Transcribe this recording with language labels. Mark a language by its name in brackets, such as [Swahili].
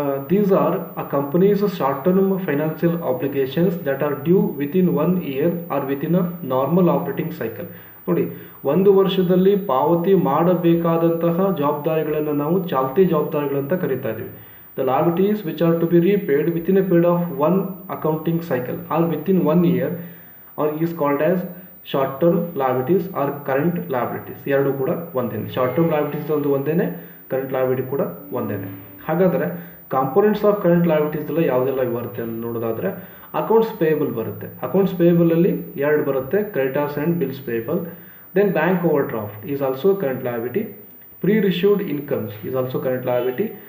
[English] These are a company's short-term financial obligations that are due within 1 year or within a normal operating cycle. [Kannada] ನೋಡಿ, ಒಂದು ವರ್ಷದಲ್ಲಿ ಪಾವತಿ ಮಾಡಬೇಕಾದಂತಹ ಜವಾಬ್ದಾರಿಗಳನ್ನು ನಾವು ಚಾಲ್ತಿ ಜವಾಬ್ದಾರಿಗಳಂತ ಕರಿತಾ ಇದ್ದೀವಿ. [English] The liabilities which are to be repaid within a period of 1 accounting cycle or within 1 year or is called as short term liabilities or current liabilities. [Kannada] ಎರಡೂ ಕೂಡ ಒಂದೇನೆ. ಶಾರ್ಟ್ ಟರ್ಮ್ ಲಯಬಿಲಿಟೀಸ್ ಒಂದು ಒಂದೇನೆ, ಕರೆಂಟ್ ಲಯಬಿಲಿಟಿ ಕೂಡ ಒಂದೇನೆ. ಹಾಗಾದರೆ components of current liabilities ಎಲ್ಲ ಯಾವುದೆಲ್ಲ ಬರುತ್ತೆ ಅಂತ ನೋಡೋದಾದರೆ ಅಕೌಂಟ್ಸ್ ಪೇಯಬಲ್ ಬರುತ್ತೆ. ಅಕೌಂಟ್ಸ್ ಪೇಯಬಲಲ್ಲಿ ಎರಡು ಬರುತ್ತೆ, creditors and bills payable. [English] Then bank overdraft is also current liability. Pre received incomes is also current liability.